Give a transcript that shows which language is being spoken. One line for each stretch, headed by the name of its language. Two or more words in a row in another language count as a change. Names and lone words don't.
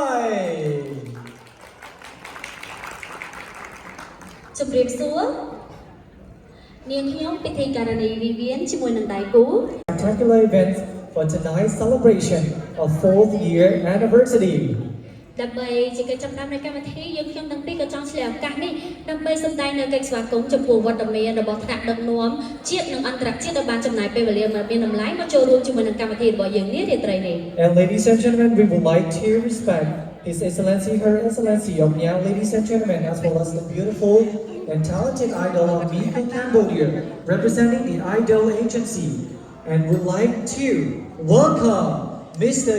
Khmer: ជំរាបសួរនាងខ្ញុំពិធីការនីវិវិនជាមួយនឹងដៃគូ
English: Spectacular event for tonight's celebration of 4th year anniversary
Khmer: ដើម្បីជាកិច្ចចាប់ផ្ដើមនៃកម្មវិធីយើងខ្ញុំទាំងពីរក៏ចង់ឆ្លៀតឱកាសនេះដើម្បីសម្ដែងនៅកិច្ចស្វាគមន៍ចំពោះវត្តមានរបស់ថ្នាក់ដឹកនាំជាតិនិងអន្តរជាតិដែលបានចំណាយពេលវេលាមានតម្លៃមកចូលរួមជាមួយនឹងកម្មវិធីរបស់យើងនារាត្រីនេះ
English: And ladies and gentlemen, we would like to respect His Excellency, Her Excellency of Myanmar, ladies and gentlemen, as well as the beautiful and talented idol of Miko Cambodia, representing the Idol Agency, and would like to welcome Mr.